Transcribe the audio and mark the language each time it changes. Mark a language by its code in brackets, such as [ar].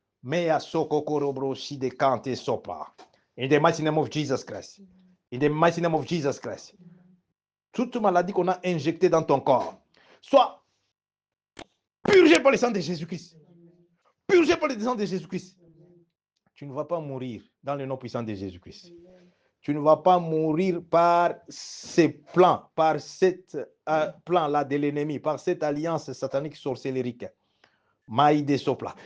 [en] Mais à Sokokorobroshi de Kante Sopa. In the mighty name of Jesus Christ. In the mighty name of Jesus Christ. [fr] Toute maladie qu'on a injectée dans ton corps, soit purgée par le sang de Jésus-Christ. Purgée par le sang de Jésus-Christ. Tu ne vas pas mourir dans le nom puissant de Jésus-Christ. Tu ne vas pas mourir par ces plans, par cet plan-là de l'ennemi, par cette alliance satanique sorcellérique. Maïde Sopla.